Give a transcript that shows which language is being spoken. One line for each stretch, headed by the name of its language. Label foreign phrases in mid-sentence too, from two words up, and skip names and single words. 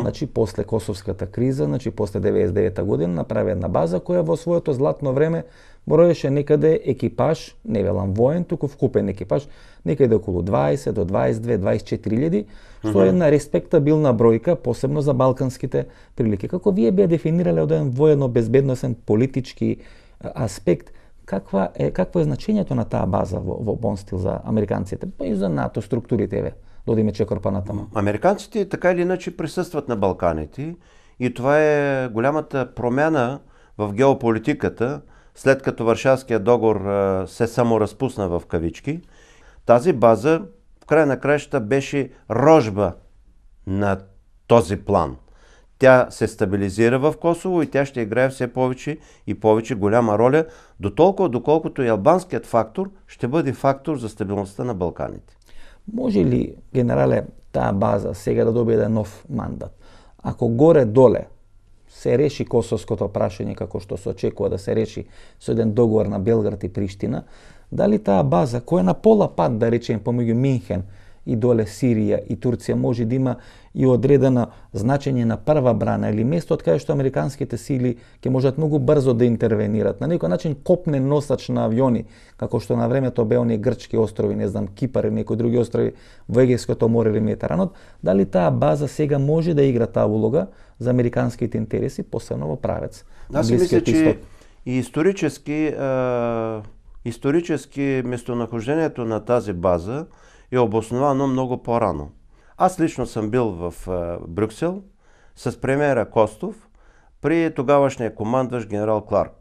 Macedonian: Значи после Косовската криза, значи после 99-та година направи една база која во своето златно време броеше некаде екипаж, не велам воен, туку вкупен екипаж, некаде околу 20 до 22-24 што е една респектабилна бројка, посебно за балканските прилики. Како вие би дефинирале од еден воено-безбедносен политички аспект какво е значењето на таа база во Бонстил за американците, па и за НАТО структурите, да одиме чекор па-натаму?
Bulgarian: Американците така или иначе присъстват на Балканите и това е голямата промяна в геополитиката, след като Варшавският договор се саморазпусна в кавички. Тази база в край на краищата беше рожба на този план. Тя се стабилизира в Косово и тя ще играе все повече и повече голяма роля, доколкото и албанският фактор ще бъде фактор за стабилността на Балканите.
Macedonian: Може ли, генерале, таа база сега да добие еден нов мандат? Ако горе-доле се реши косовското прашање како што се очекува да се реши со еден договор на Белград и Приштина, дали таа база, која е на пола пат, да речем, помеѓу Минхен и доле Сирија и Турција, може да има и одредено значење на прва брана или место од каде што американските сили ќе можат многу брзо да интервенират. На некој начин копнен носач на авиони, како што на времето беа оние грчки острови, не знам, Кипар и некои други острови во Егејското море или Медитеранот, дали таа база сега може да игра таа улога за американските интереси, посебно во правец на Блискиот Исток?
Bulgarian: Че и исторически местонахождението на тази база е обосновано много по-рано. Аз лично съм бил в Брюксел с премиера Костов при тогавашния командващ генерал Кларк.